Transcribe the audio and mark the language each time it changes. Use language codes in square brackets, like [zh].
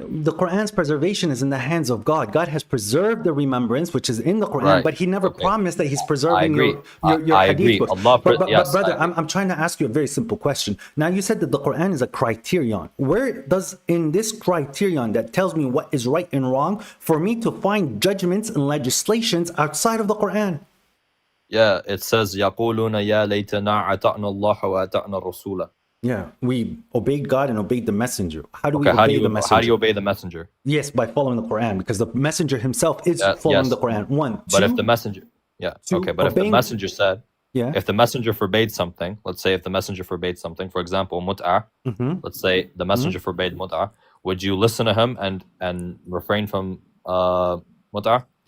[en] The Quran's preservation is in the hands of God. God has preserved the remembrance, which is in the Quran, but He never promised that He's preserving your hadith books. But brother, I'm trying to ask you a very simple question. Now, you said that the Quran is a criterion. Where does, in this criterion that tells me what is right and wrong, for me to find judgments and legislations outside of the Quran? Yeah, it says, [ar] يَقُولُونَ يَا لَيْتَنَا أَطَعْنَا اللَّهَ وَأَطَعْنَا الرَّسُولَ. [en] Yeah, we obeyed God and obeyed the messenger. How do we obey the messenger? How do you obey the messenger? Yes, by following the Quran, because the messenger himself is following the Quran. But if the messenger, if the messenger said, if the messenger forbade something, let's say if the messenger forbade something, for example, mut'ah, let's say the messenger forbade mut'ah, would you listen to him and refrain from mut'ah?